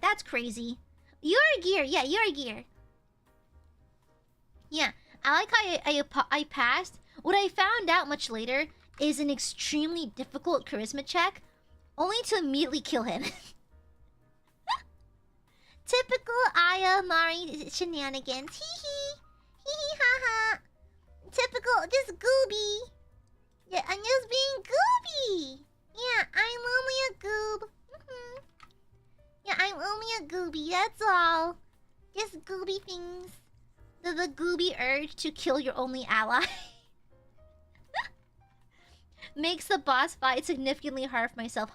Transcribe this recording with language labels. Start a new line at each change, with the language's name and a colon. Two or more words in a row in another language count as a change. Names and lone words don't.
English: That's crazy. You're a gear. Yeah, you're a gear. Yeah, I like how I passed. What I found out much later is an extremely difficult charisma check, only to immediately kill him. Typical Aia Amare shenanigans. Hee hee. Hee hee ha ha. Typical, just gooby. Yeah, I'm just being gooby. Yeah, I'm only a goob. Yeah, I'm only a gooby, that's all. Just gooby things. The gooby urge to kill your only ally makes the boss fight significantly hard for myself.